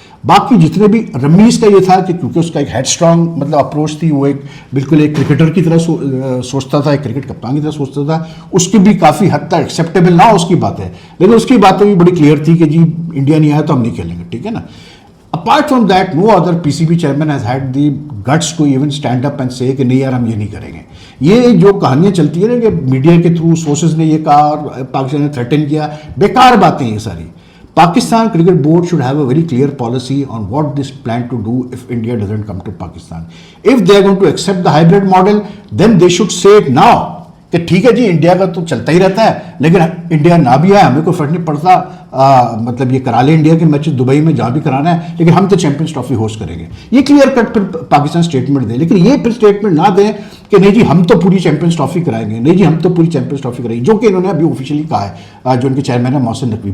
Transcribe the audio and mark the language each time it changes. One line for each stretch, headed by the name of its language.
Urdu: باقی جتنے بھی رمیز کا یہ تھا کہ کیونکہ اس کا ایک ہیڈ اسٹرانگ مطلب اپروچ تھی, وہ ایک بالکل ایک کرکٹر کی طرح سوچتا تھا, ایک کرکٹ کپتان کی طرح سوچتا تھا, اس کی بھی کافی حد تک ایکسیپٹیبل نہ اس کی باتیں, لیکن اس کی باتیں بھی بڑی کلیئر تھی کہ جی انڈیا نہیں آیا تو ہم نہیں کھیلیں گے, ٹھیک ہے نا.
English: apart from that no other PCB chairman has had the guts to even stand up and say
Urdu: کہ نہیں یار ہم یہ نہیں کریں گے. یہ جو کہانیاں چلتی ہیں نا کہ میڈیا کے تھرو سورسز نے یہ کہا اور پاکستان نے تھریٹن کیا, بیکار باتیں یہ ساری.
English: Pakistan Cricket Board should have a very clear policy on what this plan to do if India doesn't come to Pakistan. If they are going to accept the hybrid model, then they should say it now.
Urdu: کہ ٹھیک ہے جی India کا تو چلتا ہی رہتا ہے, لیکن India نہ بھی آئے ہمیں کوئی فرق نہیں پڑتا, مطلب یہ کرا لیں انڈیا کے میچز دبئی میں جہاں بھی کرانا ہے, لیکن ہم تو چیمپئنز ٹرافی ہوسٹ کریں گے. یہ کلیئر کٹ پھر پاکستان اسٹیٹمنٹ دے, لیکن یہ پھر اسٹیٹمنٹ نہ دیں کہ نہیں جی ہم تو پوری چیمپئنز ٹرافی کرائیں گے, نہیں جی ہم تو پوری چیمپئنز ٹرافی کرائیں گے, جو کہ انہوں نے ابھی آفیشیلی کہا ہے, جو ان کے چیئرمین ہے محسن نقوی.